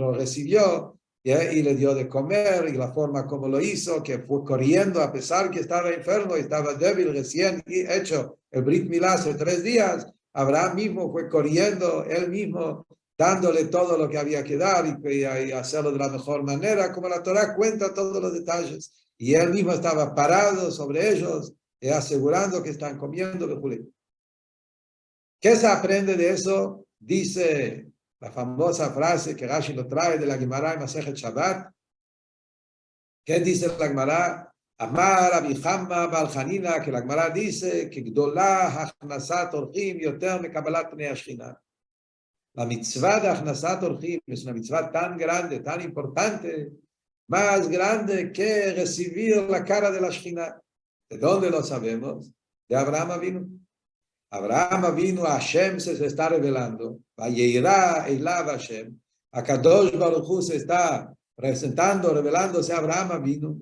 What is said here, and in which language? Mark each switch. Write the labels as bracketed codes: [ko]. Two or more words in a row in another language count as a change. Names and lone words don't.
[es] lo recibió, y le dio de comer, y la forma como lo hizo, que fue corriendo a pesar que estaba enfermo y estaba débil, recién hecho el [he] ברית מילה [es] hace 3 días, Abraham mismo fue corriendo, él mismo dándole todo lo que había que dar y hacerlo de la mejor manera, como la Torah cuenta todos los detalles, y él mismo estaba parado sobre ellos, asegurando que están comiendo. ¿Qué se aprende de eso? Dice la famosa frase que Rashi lo trae de la Gemara en Masechet Shabbat. ¿Qué dice la Gemara? [he] אמר אביחמא בלחנינא, [es] que la Gemara dice que [he] גדולה הכנסת אורחים יותר מקבלת פני השכינה. [es] La mitzvah de [he] הכנסת אורחים [es] es una mitzvah tan grande, tan importante, más grande que recibir la cara de la Shechina. ¿De dónde lo sabemos? De Abraham Avinu. Abraham Avinu, Hashem se está revelando. [he] וירא אליו השם. הקדוש ברוך הוא [es] se está presentando, revelándose a Abraham Avinu.